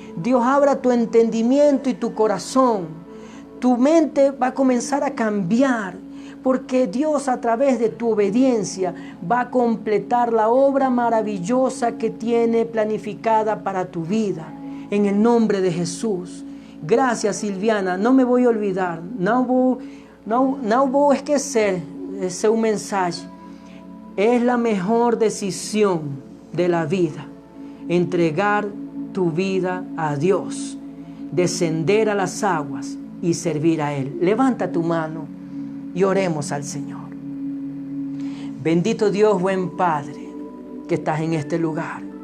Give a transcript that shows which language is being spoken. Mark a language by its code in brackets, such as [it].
[es] Dios abra tu entendimiento y tu corazón. Tu mente va a comenzar a cambiar, porque Dios a través de tu obediencia va a completar la obra maravillosa que tiene planificada para tu vida. En el nombre de Jesús. Gracias, Silviana. No me voy a olvidar. [pt] Não vou esquecer [es] ese mensaje. Es la mejor decisión de la vida. Entregar tu vida a Dios. Descender a las aguas y servir a Él. Levanta tu mano y oremos al Señor. Bendito Dios, buen Padre, que estás en este lugar.